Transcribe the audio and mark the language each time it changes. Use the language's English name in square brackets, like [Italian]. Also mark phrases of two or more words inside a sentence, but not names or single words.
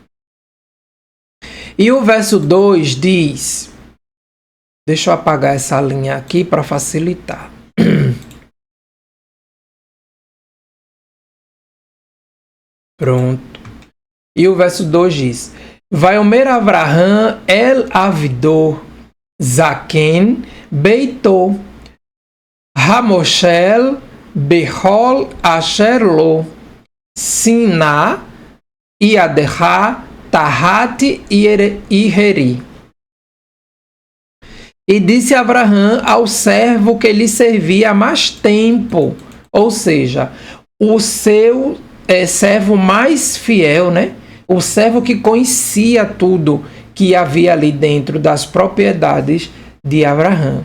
[Portuguese] E o verso 2 diz... Deixa eu apagar essa linha aqui para facilitar. Pronto. E o verso 2 diz: [Hebrew] ויאמר אברהם אל עבדו זקן ביתו המשל בכל אשר לו שים נא ידך תחת ירכי. [Portuguese] E disse Abraham ao servo que lhe servia há mais tempo, ou seja, o seu servo mais fiel, né? O servo que conhecia tudo, que havia ali dentro das propriedades de Abraão.